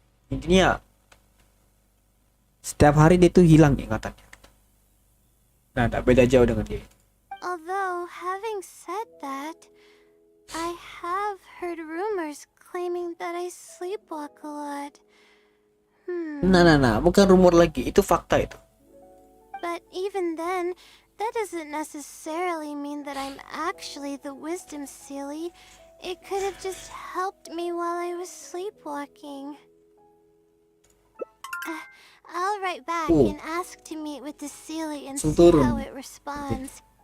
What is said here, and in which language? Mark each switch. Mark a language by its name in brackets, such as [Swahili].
[Indonesian] Intinya setiap hari dia tuh hilang ingatannya. Nah, tak beda jauh dengan dia. [English] Although, having said that, I have heard rumors claiming that I sleepwalk a lot. [Indonesian] Nah, bukan rumor lagi, itu fakta itu. [English] But even then, that doesn't necessarily mean that I'm actually the Wisdom Sealy. It could have just helped me while I was sleepwalking. I'll write back and ask to meet with the Sealy and see how it responds.